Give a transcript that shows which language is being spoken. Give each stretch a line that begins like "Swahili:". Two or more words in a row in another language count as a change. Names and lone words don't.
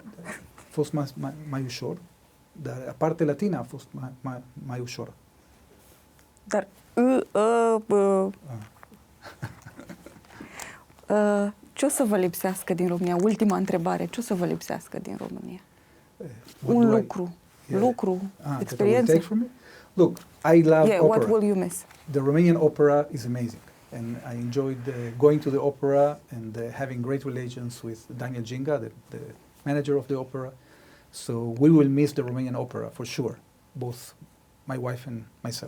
Romanian: A fost mai ușor, dar partea latină a fost mai ușor. Dar ce o să vă lipsească din România? Ultima întrebare. Ce o să vă lipsească din România? Un lucru, experiență.
English: Look, I love opera. What will you miss? The Romanian opera is amazing, and I enjoyed going to the opera and having great relations with Daniel Ginga, the manager of the opera. So we will miss the Romanian opera for sure, both my wife and myself.